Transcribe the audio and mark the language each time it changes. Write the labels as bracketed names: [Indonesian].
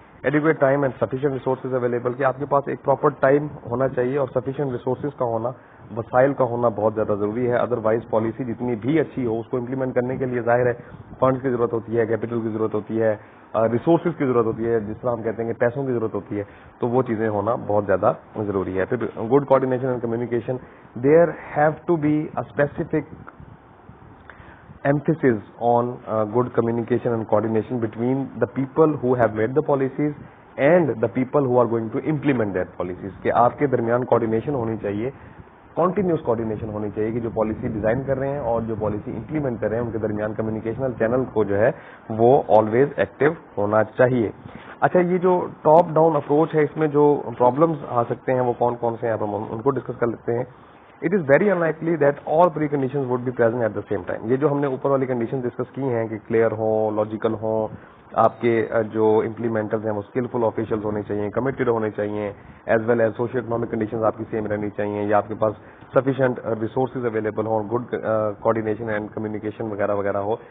[English] adequate time and sufficient resources available, [Urdu] کہ آپ کے پاس ایک پراپر ٹائم ہونا چاہیے اور سفیشینٹ ریسورسز کا ہونا، وسائل کا ہونا بہت زیادہ ضروری ہے. ادروائز پالیسی جتنی بھی اچھی ہو اس کو امپلیمنٹ کرنے کے لیے ظاہر ہے فنڈز کی ضرورت ہوتی ہے، کیپٹل کی ضرورت ہوتی ہے، ریسورسز کی ضرورت ہوتی ہے، جس طرح ہم کہتے ہیں کہ پیسوں کی ضرورت ہوتی ہے، تو وہ چیزیں ہونا بہت زیادہ ضروری ہے. پھر [English] Good coordination and communication, there have to be a specific emphasis on good communication and coordination between the people who have made the policies and the people who are going to implement that policies. [Urdu] کہ آپ کے درمیان coordination ہونی چاہیے، continuous coordination ہونی چاہیے، کہ جو پالیسی ڈیزائن کر رہے ہیں اور جو پالیسی امپلیمنٹ کر رہے ہیں ان کے درمیان کمیونیکیشنل چینل کو جو ہے وہ آلویز ایکٹیو ہونا چاہیے. اچھا، یہ جو ٹاپ ڈاؤن اپروچ ہے اس میں جو پرابلمس آ سکتے ہیں وہ کون کون سے ہیں، ہم ان کو ڈسکس کر لیتے ہیں. [English] It is very unlikely that all preconditions would be present at the same time. [Urdu] یہ جو ہم نے اوپر والی کنڈیشن ڈسکس کی ہیں کہ کلیئر ہوں، لاجیکل ہوں، آپ کے جو امپلیمنٹرز ہیں وہ اسکلفل آفیشیلز ہونے چاہیے، کمیٹڈ ہونے چاہیے، as well as social economic conditions آپ کی سیم رہنی چاہیے، یا آپ کے پاس سفیشینٹ ریسورسز اویلیبل ہوں، گڈ کوآرڈینیشن اینڈ کمیونیکیشن وغیرہ وغیرہ ہو.